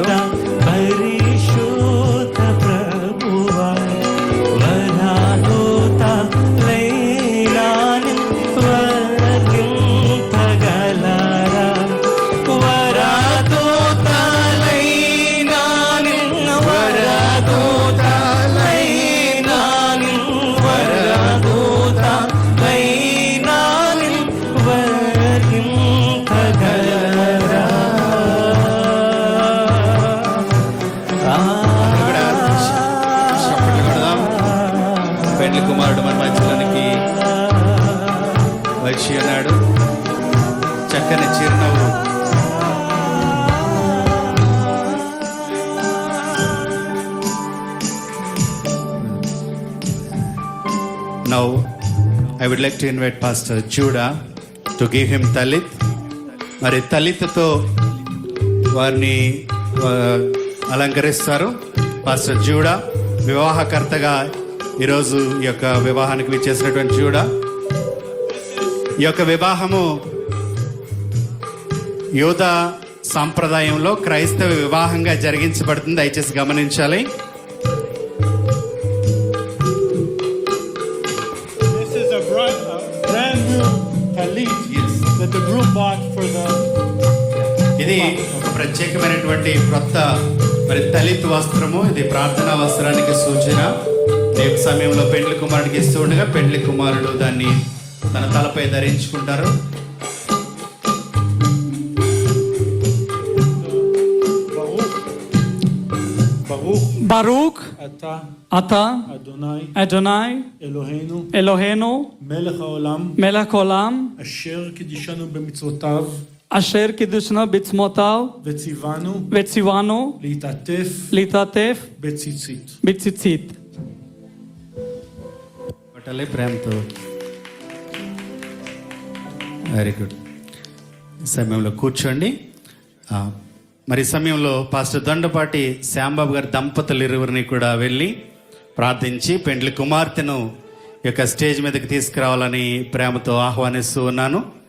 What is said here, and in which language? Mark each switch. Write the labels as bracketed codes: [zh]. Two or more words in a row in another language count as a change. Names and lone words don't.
[te] పరిశుద్ధ ప్రభువా వరదూత లైలాని వర్ణింపగలరా వరదూత లైలాని వరదూత లైలాని వరదూత లైలాని వర్ణింపగలరా. పెండ్లి కుమారుడు మన మధ్యలోనికి వచ్చి ఉన్నాడు. చక్కని చిరునవ్వు. [en] Now I would like to invite Pastor Judah to give him talit. [te] మరి తలిత్తో వారిని అలంకరిస్తారు. పాస్టర్ జూడా వివాహకర్తగా ఈరోజు ఈ యొక్క వివాహానికి విచ్చేసినటువంటి జూడా. ఈ యొక్క వివాహము యూదా సాంప్రదాయంలో క్రైస్తవ వివాహంగా జరిగించబడుతుంది. దయచేసి గమనించాలి. [en] This is a brand new talit that the groom bought for the. [te] ఇది ఒక ప్రత్యేకమైనటువంటి కొత్త మరి తలిత్ వస్త్రము. ఇది ప్రార్థనా వస్త్రానికి సూచన. ఈ సమయంలో పెండ్లి కుమారుడికి ఇస్తూ ఉండగా పెండ్లి కుమారుడు దాన్ని తన తలపై ధరించుకుంటారు. [he] ברוך אתה אדני אלהינו מלך עולם אשר קידשנו במצוותיו אשר קידשנו בצמותיו וציוונו להתעטף בציצית. [te] పట్టాలి ప్రేమతో. [en] very good. [te] ఈ సమయంలో కూర్చోండి. మరి ఈ సమయంలో పాస్టర్ దొండపాటి శ్యాంబాబు గారి దంపతులు ఇరువురిని కూడా వెళ్ళి ప్రార్థించి పెండ్లి కుమార్తెను ఈ యొక్క స్టేజ్ మీదకి తీసుకురావాలని ప్రేమతో ఆహ్వానిస్తూ ఉన్నాను.